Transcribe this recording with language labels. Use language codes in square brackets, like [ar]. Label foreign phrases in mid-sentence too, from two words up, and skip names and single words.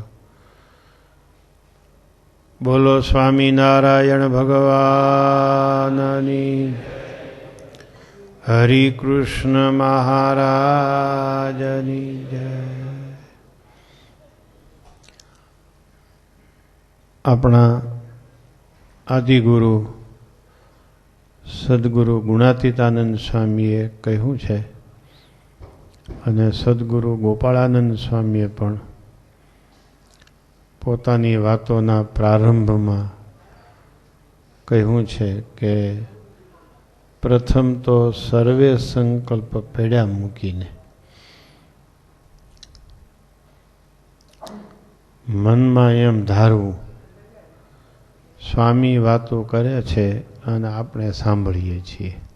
[gu] બોલો સ્વામીનારાયણ ભગવાનની, હરિ કૃષ્ણ મહારાજની જય। અપના આદિગુરુ સદ્ગુરુ ગુણાતીતાનંદ સ્વામીએ કહ્યું છે અને સદ્ગુરુ ગોપાળાનંદ સ્વામીએ પણ પોતાની વાતોના પ્રારંભમાં કહ્યું છે કે પ્રથમ તો સર્વે સંકલ્પ પેડ્યા મૂકીને મનમાં એમ ધારવું સ્વામી વાતો કરે છે અને આપણે સાંભળીએ છીએ.